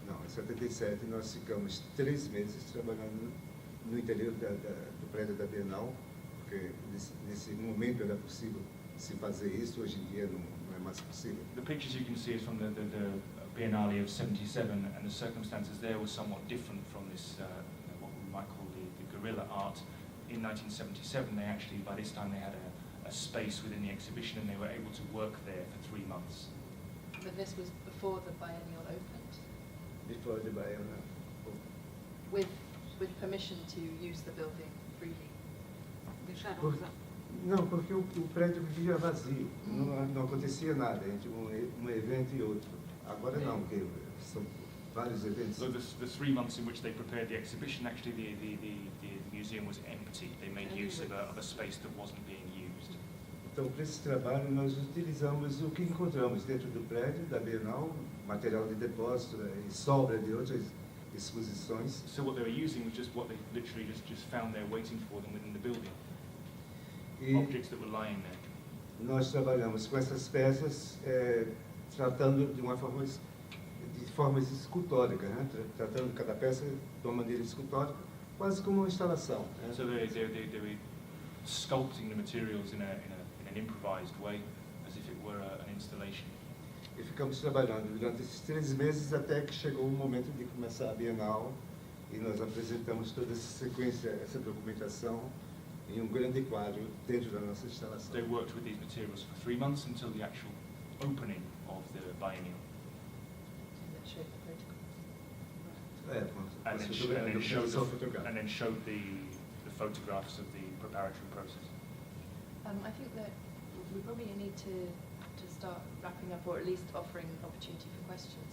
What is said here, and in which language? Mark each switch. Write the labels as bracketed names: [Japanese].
[Portuguese] Em 77 nós ficamos 3 meses trabalhando no interior do prédio da Bienal, porque nesse momento era possível se fazer isso, hoje em dia não é mais possível. [English] The pictures you can see is from the Biennale of 77, and the circumstances there were somewhat different from this, what we might call the guerrilla art. in 1977, they actually, by this time, they had a space within the exhibition and they were able to work there for 3 months. But this was before the biennial opened? Before the biennial. With permission to use the building freely? [Portuguese] Não, porque o prédio vivia vazio, não acontecia nada entre um evento e outro. Agora não, porque são vários eventos. [English] So the 3 months in which they prepared the exhibition, actually the museum was empty. They made use of a space that wasn't being used. [Portuguese] Então, para esse trabalho, nós utilizamos o que encontramos dentro do prédio da Bienal, material de depósito e sobra de outras exposições. [English] So what they were using was just what they literally just found there waiting for them within the building. Objects that were lying there. [Portuguese] Nós trabalhamos com essas peças tratando de formas escultóricas, né? Tratando cada peça de uma maneira escultórica, quase como uma instalação. Né? [English] So they were sculpting the materials in an improvised way, as if it were an installation. [Portuguese] E ficamos trabalhando durante esses 3 meses até que chegou o momento de começar a Bienal e nós apresentamos toda essa sequência, essa documentação em grande quadro dentro da nossa instalação. [English] They worked with these materials for 3 months until the actual opening of the biennial. That showed the photographs. And then showed the photographs of the preparatory process. I think that we probably need to start wrapping up, or at least offering opportunity for questions.